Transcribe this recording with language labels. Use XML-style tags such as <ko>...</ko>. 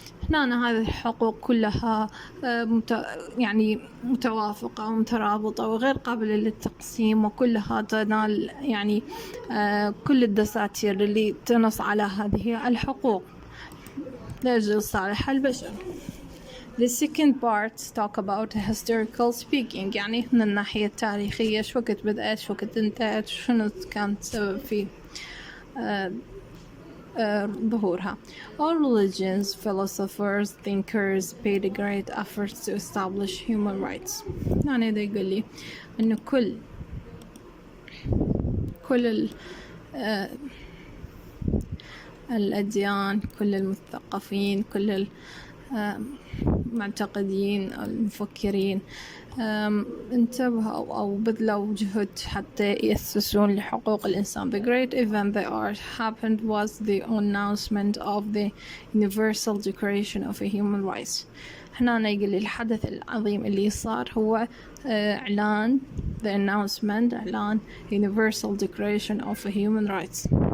<ar>هنا هذه الحقوق كلها يعني متوافقة ومترابطة وغير قابلة للتقسيم وكلها تنال يعني كل الدساتير اللي تنص على هذه الحقوق لأجل صالح البشر.</ar> <en>The second part talk about historical speaking</en> <ar>يعني من الناحية التاريخية شو وقت بدأت شو وقت انتهت شنو كانت سبب في ظهورها.</ar> <en>All religions, philosophers, thinkers paid a great effort to establish human rights.</en> <ar>يعني ده يقول لي إنه كل الأديان كل المثقفين كل المعتقدين المفكرين انتبهوا أو بذلوا جهد حتى يأسسون لحقوق الإنسان.</ar> <en>The great event that happened was the announcement of the Universal Declaration of Human Rights.</en> <ar>هنا يقول الحدث العظيم اللي صار هو إعلان</ar> <en>the announcement</en> <ar>إعلان Universal Declaration of Human Rights.</ar>